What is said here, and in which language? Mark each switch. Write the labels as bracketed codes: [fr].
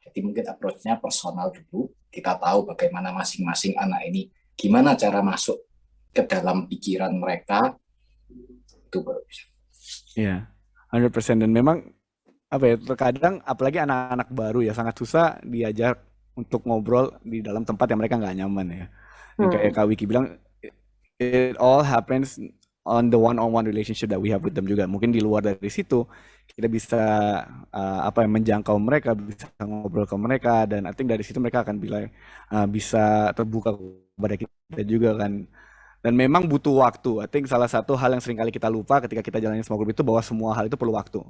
[id] Jadi mungkin approach-nya personal dulu. Kita tahu bagaimana masing-masing anak ini, gimana cara masuk ke dalam pikiran mereka, itu baru bisa. Iya, 100%. Dan memang terkadang apalagi anak-anak baru ya sangat susah diajar untuk ngobrol di dalam tempat yang mereka nggak nyaman ya. Yang kayak Kak Wiki bilang, [en] it all happens on the one-on-one relationship that we have with them [id] juga. Mungkin di luar dari situ kita bisa menjangkau mereka, bisa ngobrol ke mereka, dan [en] I think [id] dari situ mereka akan bisa terbuka kepada kita juga kan. Dan memang butuh waktu. [en] I think [id] salah satu hal yang sering kali kita lupa ketika kita jalanin small group itu bahwa semua hal itu perlu waktu.